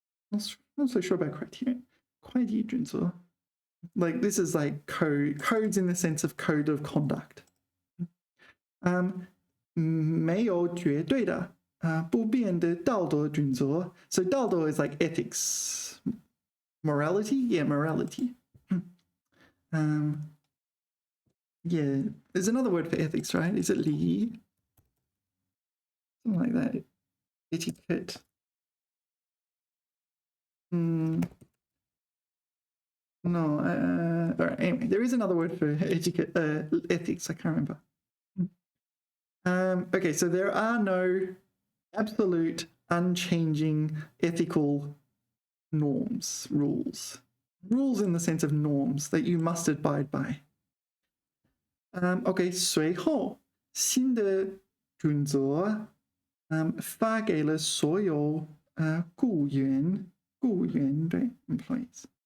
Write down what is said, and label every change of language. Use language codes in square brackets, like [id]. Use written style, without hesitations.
[en] Not so sure about criterion. [zh] 会计准则. [en] Like this is like codes in the sense of code of conduct. [zh] 没有绝对的不变的道德准则. [en] So 道德 is like ethics. Morality? Yeah, morality. Yeah, there's another word for ethics, right? Is it 礼仪?Something like that. Etiquette. No, all right, anyway, there is another word for etiquette, ethics, I can't remember. Okay, so there are no absolute, unchanging ethical norms, rules. Rules in the sense of norms that you must abide by. [zh] OK， 随后新的准则发给了所有雇员对 employees。